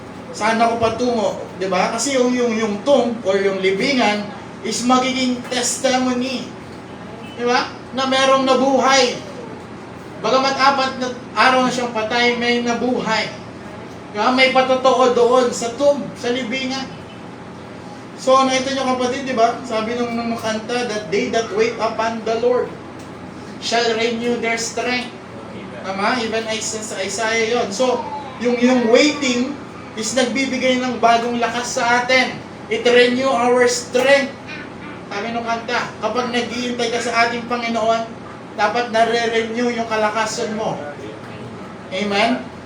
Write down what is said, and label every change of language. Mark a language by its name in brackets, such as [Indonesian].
[Filipino] Saan ako patungo? Di ba? Kasi yung tomb or yung libingan is magiging testimony. Di ba? Na merong nabuhay. Bagamat 4 na araw na siyang patay, may nabuhay. Di ba? May patotoo doon sa tomb, sa libingan. So, nakita nyo kapatid, di ba? Sabi nung kanta, [English] that they that wait upon the Lord shall renew their strength. [Filipino] Tama? Even sa Isaiah yon. So, yung waiting is nagbibigay ng bagong lakas sa atin. [English] It renew our strength. [Filipino] Sabi nung kanta, kapag nag-iintay ka sa ating Panginoon, dapat nare-renew yung kalakasan mo. Amen?